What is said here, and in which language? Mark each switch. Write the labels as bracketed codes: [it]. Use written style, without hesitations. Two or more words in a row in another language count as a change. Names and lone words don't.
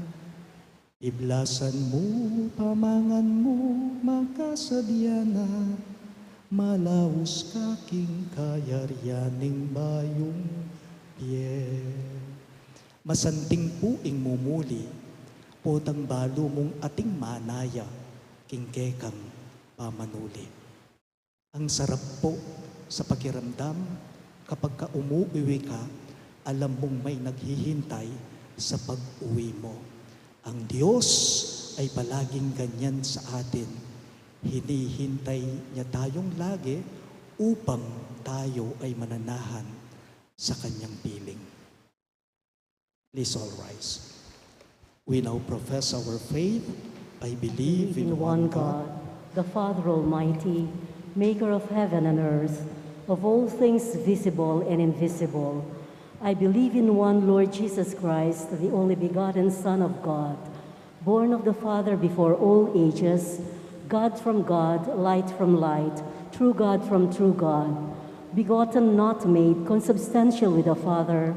[pam] Iblasan mo, pamangan mo, makasadyana, malaus kaking kayaryaning bayong piye. Masanting puing mumuli, potang balo mong ating manaya, kingkekang pamanuli. [tl] Ang sarap po sa pakiramdam kapag umuwi ka, alam mong may naghihintay sa pag-uwi mo. Ang Diyos ay palaging ganyan sa atin. Hinihintay niya tayong lagi upang tayo ay mananahan sa kanyang piling. [en] Please all rise. We now profess our faith. I believe in one God, the Father Almighty, maker of heaven and earth, of all things visible and invisible. I believe in one Lord Jesus Christ, the only begotten Son of God, born of the Father before all ages, God from God, light from light, true God from true God, begotten, not made, consubstantial with the Father.